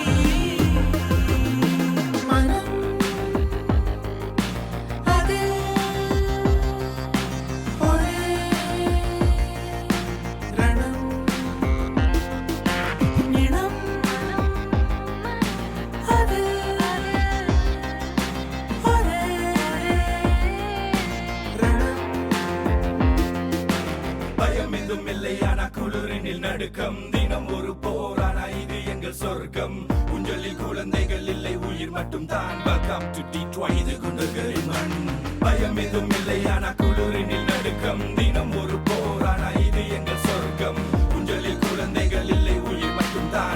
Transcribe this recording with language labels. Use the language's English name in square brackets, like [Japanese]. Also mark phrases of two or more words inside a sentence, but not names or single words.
[Malayalam] മനം അതിൽ ഒരേ രണം നിണം അതിൽ ഒരേ രണം. [Tamil] பயம் எதுவும் இல்லையானா குளிரினில் நடுக்கம், தினம் ஒரு போரானா இது எங்கள் சொர்க்கம். ஊஞ்சலில் குழந்தைகள் இல்லை, உயிர் மட்டும் தான். [English] Welcome to Detroit, [Tamil] இது குண்டர்களின் மண். பயம் எதுவும் இல்லையானா குளிரினில் நடுக்கம், தினம் ஒரு போரானா இது எங்கள் சொர்க்கம். ஊஞ்சலில் குழந்தைகள் இல்லை, உயிர் மட்டும் தான்.